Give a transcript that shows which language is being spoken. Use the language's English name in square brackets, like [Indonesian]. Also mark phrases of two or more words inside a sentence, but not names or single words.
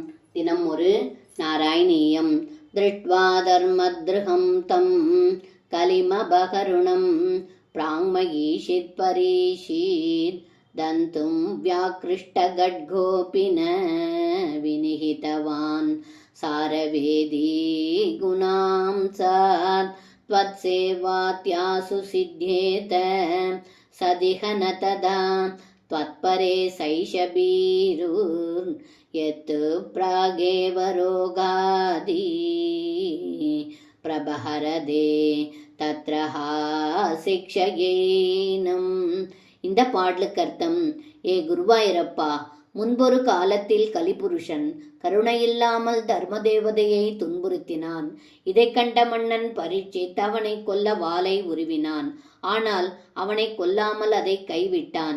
[Tamil] தினம் ஒரு நாராயணீயம். [Sanskrit] दृष्ट्वा धर्मद्रुहं तं कलिमपकरुणं प्राङ्महीक्षित् परीक्षित् हन्तुं व्याकृष्टखड्गोपिन विनिहितवान् सारवेदी गुणां शात् त्वत्सेवात्यासु सिद्ध्येत सदिह न तदा त्वत्परे सैषबीरुर् यत् प्रागेव रोगादि प्रबहरदे तत्र शिक्षयेनम्. [Tamil] இந்த பாடலுக்கு அர்த்தம்: ஏ குருவாயூரப்பா, முன்பொரு காலத்தில் கலிபுருஷன் கருணையில்லாமல் தர்மதேவதையை துன்புறுத்தினான். இதை கண்ட மன்னன் பரீட்சித் அவனை கொல்ல வாளை உருவினான். ஆனால் அவனை கொல்லாமல் அதை கைவிட்டான்.